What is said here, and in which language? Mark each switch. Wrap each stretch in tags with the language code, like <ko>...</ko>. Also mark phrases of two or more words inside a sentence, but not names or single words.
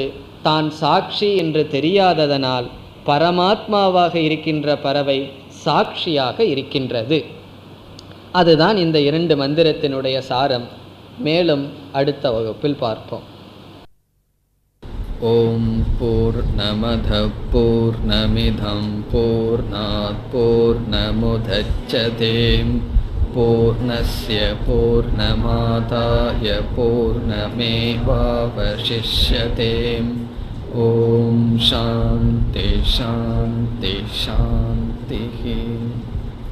<ta>தான் சாட்சி என்று தெரியாததனால் பரமாத்மாவாக இருக்கின்ற பறவை சாட்சியாக இருக்கின்றது. அதுதான் இந்த 2 மந்திரத்தினுடைய சாரம். மேலும் அடுத்த வகுப்பில் பார்ப்போம்.</ta> <sa>ओम् पूर्णमदः पूर्णमिदं पूर्णात् पूर्णमुदच्यते पूर्णस्य पूर्णमादाय पूर्णमेवावशिष्यते. ओम् शान्तिः शान्तिः शान्तिः.</sa>